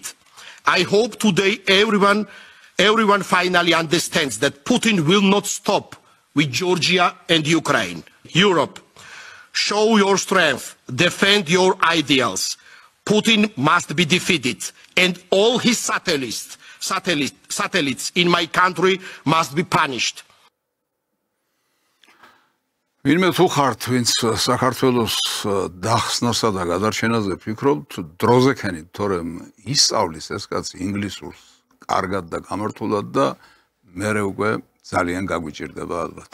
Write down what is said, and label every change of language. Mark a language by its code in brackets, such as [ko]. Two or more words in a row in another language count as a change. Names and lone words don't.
[en] I hope today everyone finally understands that Putin will not stop with Georgia and Ukraine. Europe, show your strength, defend your ideals. Putin must be defeated, and all his satellites in my country must be punished. [ka] ვინმე თუ ხართ, ვინც საქართველოს დახსნასა და გადარჩენაზე ფიქრობთ, დროზე ქენით, თორემ ისწავლის ეს კაცი ინგლისურს კარგად და გამართულად და მერე უკვე ძალიან გაგვიჭირდება ალბათ.